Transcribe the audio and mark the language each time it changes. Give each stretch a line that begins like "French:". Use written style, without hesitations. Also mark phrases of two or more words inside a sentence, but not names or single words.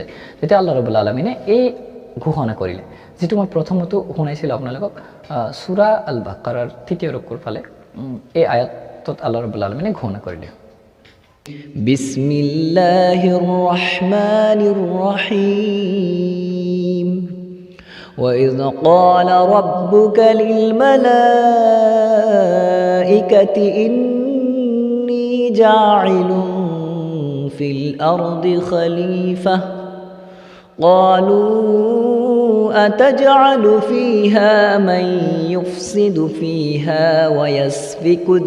Assamese: তেতিয়া আল্লাহ ৰাব্বুল আলামিনে এই ঘোষণা কৰিলে, যেটো মই প্ৰথমতে শুনাইছিলোঁ আপোনালোকক সূৰা আল বাকাৰাৰ 3য় ৰকুৰ ফালে। এই আয়াতত আল্লাহ ৰাব্বুল আলামিনে ঘোষণা কৰিলে,
Arabic: بسم الله الرحمن الرحيم. وَإِذْ قَالَ رَبُّكَ لِلْمَلَائِكَةِ إِنِّي جَاعِلٌ فِي الْأَرْضِ خَلِيفَةً قَالُوا أَتَجْعَلُ فِيهَا مَن يُفْسِدُ فِيهَا وَيَسْفِكُ